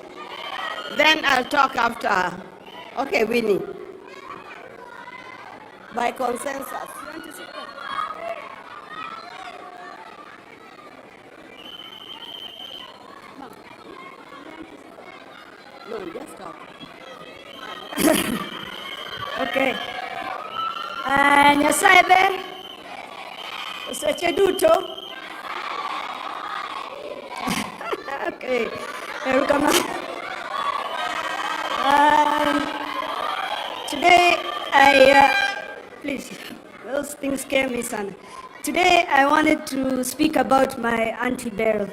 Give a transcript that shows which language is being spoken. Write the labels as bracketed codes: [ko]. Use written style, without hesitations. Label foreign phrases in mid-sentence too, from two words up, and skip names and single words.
[en] Then I'll talk after her. Okay, Winnie. By consensus. You want to say that? No, just talk. Okay. [luo] Nyasaye ber. Seche duto. [en] Okay. Welcome. Today please, those things scare me, son. Today I wanted to speak about my Auntie Beryl.